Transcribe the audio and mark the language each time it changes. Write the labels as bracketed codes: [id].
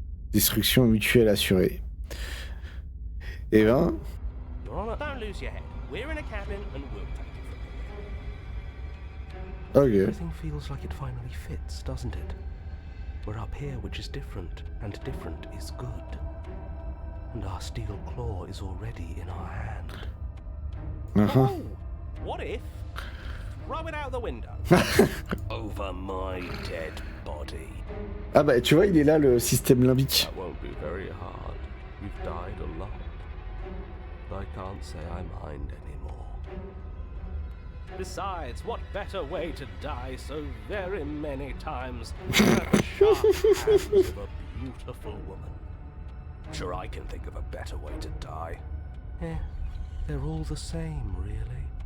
[fr] Destruction mutuelle assurée. Eh ben... [en] You're on it. Don't lose your head. We're in a cabin, and we'll take it from here. Ok. Everything feels like it finally fits, doesn't it? We're up here, which is different, and different is good. And our steel claw is already in our hand. Oh, what if? Throw it out the window. Over my dead body. [fr] Ah bah tu vois, il est là le système limbique. [en] That won't be very hard. You've died a lot. But I can't say I mind anymore. Besides, what better way to die so very many times than at the sharp hands of a beautiful woman? Sure, I can think of a better way to die. They're all the same, really.